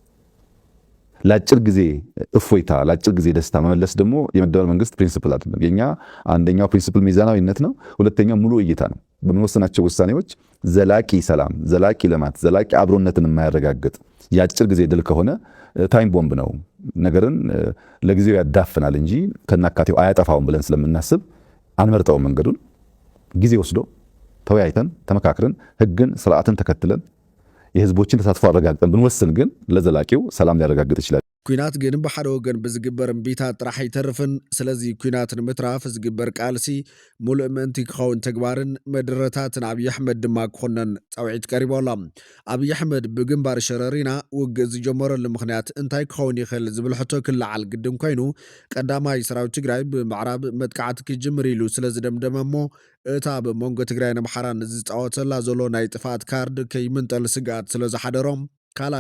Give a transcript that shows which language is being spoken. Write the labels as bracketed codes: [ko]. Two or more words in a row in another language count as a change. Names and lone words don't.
[am] ለአጭር ጊዜ እፎይታ፣ ለአጭር ጊዜ ደስታ መመለስ ደግሞ የመደመር መንግስት ፕሪንሲፕል አይደለም። የኛ አንደኛው ፕሪንሲፕል ሚዛናዊነት ነው። ሁለተኛው ሙሉ እይታ ነው። በምንወስናቸው ውሳኔዎች ዘላቂ ሰላም፣ ዘላቂ ልማት፣ ዘላቂ አብሮነትን የማያረጋግጥ የአጭር ጊዜ ድል ከሆነ [en] time bomb [am] ነው፣ ነገርን ለጊዜው ያዳፍናል እንጂ ከናካቴው አያጠፋውም ብለን ስለምናስብ አንመርጠውም። መንገዱን ጊዜ ወስዶ ተወያይተን ተመካክረን ህግን ስርዓትን ተከትለን የህዝቦችን ተሳትፎ አረጋግጠን ብንወስን ግን ለዘላቂው ሰላም ሊያረጋግጥ ይችላል። [ti] ኩናት ግን ብሓደ ወገን ብዝግበር እምቢታ ጥራሕ ኣይተርፍን። ስለዚ ኩናት ንምትራፍ ዝግበር ቃልሲ ሙሉእ ምእንቲ ክኸውን ተግባርን መድረታትን ኣብዪ ኣሕመድ ድማ ክኾነን ፃውዒት ቀሪቡ ኣሎ። ኣብዪ ኣሕመድ ብግንባር ሸረሪና ውግእ ዝጀመረሉ ምክንያት እንታይ ክኸውን ይኽእል ዝብል ሕቶ ክለዓል ግድን ኮይኑ ቀዳማይ ሰራዊት ትግራይ ብምዕራብ መጥቃዕቲ ክጅምር ኢሉ ስለ ዝደምደመ እሞ እታ ብመንጎ ትግራይን ኣምሓራን ዝፃወተላ ዘሎ ናይ ጥፋት ካርድ ከይምንጠል ስጋት ስለ ዝሓደሮም ካልኣይ